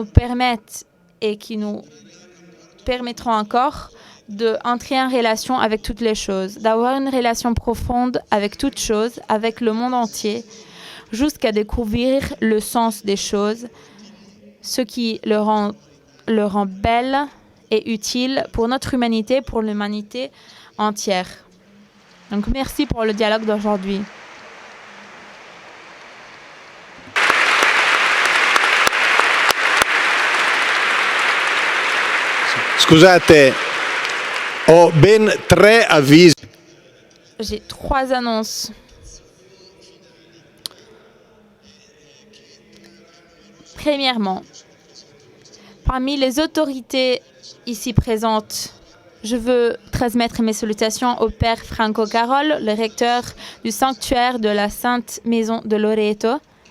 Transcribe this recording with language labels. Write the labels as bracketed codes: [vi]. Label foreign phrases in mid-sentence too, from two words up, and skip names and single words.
[fr] permettent et qui nous permettront encore d'entrer en relation avec toutes les choses, d'avoir une relation profonde avec toutes choses, avec le monde entier, jusqu'à découvrir le sens des choses, ce qui le rend belle et utile pour notre humanité, pour l'humanité entière. Donc merci pour le dialogue d'aujourd'hui. [it] Scusate, ho ben 3 avvisi. [fr] J'ai 3 annonces. Premièrement, parmi les autorités ici présentes, je veux transmettre mes salutations au Père Franco Carol, le recteur du sanctuaire de la Sainte Maison de Loreto.